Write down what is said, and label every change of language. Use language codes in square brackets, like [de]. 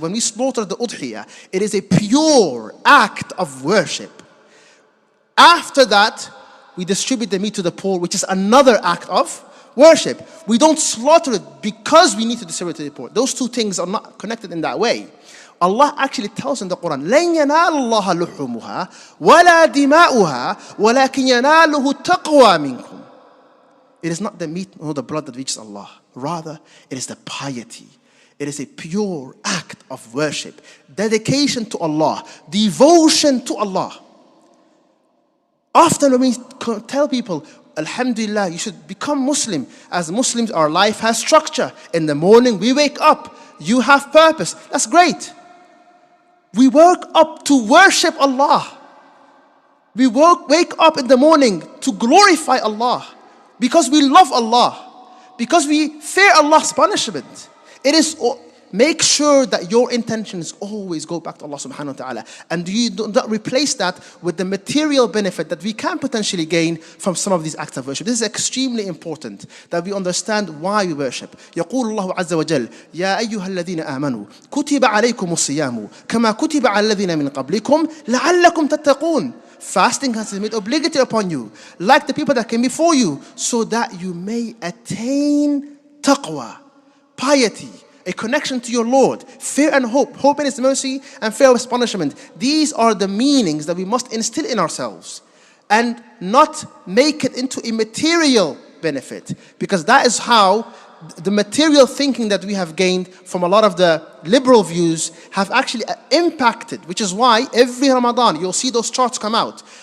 [en] When we slaughter the udhiyah, it is a pure act of worship. After that, we distribute the meat to the poor, which is another act of worship. We don't slaughter it because we need to distribute it to the poor. Those two things are not connected in that way. Allah actually tells in the Quran, [ar] لَن يَنَالَ اللَّهَ لُحُومُهَا وَلَا دِمَاؤُهَا وَلَكِنْ يَنَالُهُ التَّقْوَى مِنْكُمْ. [en] It is not the meat nor the blood that reaches Allah. Rather, it is the piety. It is a pure act of worship, dedication to Allah, devotion to Allah. Often when we tell people, Alhamdulillah, you should become Muslim. As Muslims, our life has structure. In the morning, we wake up. You have purpose. That's great. We work up to worship Allah. We wake up in the morning to glorify Allah. Because we love Allah. Because we fear Allah's punishment. It is, make sure that your intentions always go back to Allah subhanahu wa ta'ala. And you do not replace that with the material benefit that we can potentially gain from some of these acts of worship. This is extremely important that we understand why we worship. [ar] يقول الله عز وجل يا أيها الذين آمنوا كتب عليكم الصيام كما كتب على الذين من قبلكم لعلكم تتقون. [en] Fasting has been made obligatory upon you, like the people that came before you, so that you may attain taqwa, piety, a connection to your Lord, fear and hope, hope in His mercy and fear of His punishment. These are the meanings that we must instill in ourselves and not make it into a material benefit, because that is how the material thinking that we have gained from a lot of the liberal views have actually impacted, which is why every Ramadan you'll see those charts come out.